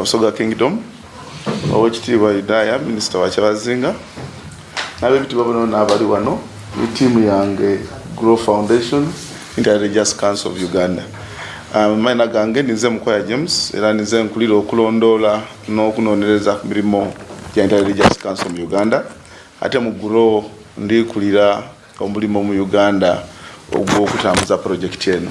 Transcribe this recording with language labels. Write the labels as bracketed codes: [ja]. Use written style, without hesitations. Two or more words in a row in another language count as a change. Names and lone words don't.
[xog] Busoga Kingdom, Oweekitiibwa Idaya Minister wa Okyabazinga, n'ab'ebitiibwa bano n'abali wano ne tiimu yange Grow Foundation Interreligious Council of Uganda. Maina gange nize Mukwaya James era nize nkulira okulondoola n'okunoonyereza ku mirimu gya Interreligious Council mu Uganda, ate mu Grow ndikulira omulimu mu Uganda ogw'okutambuza projekiti eno.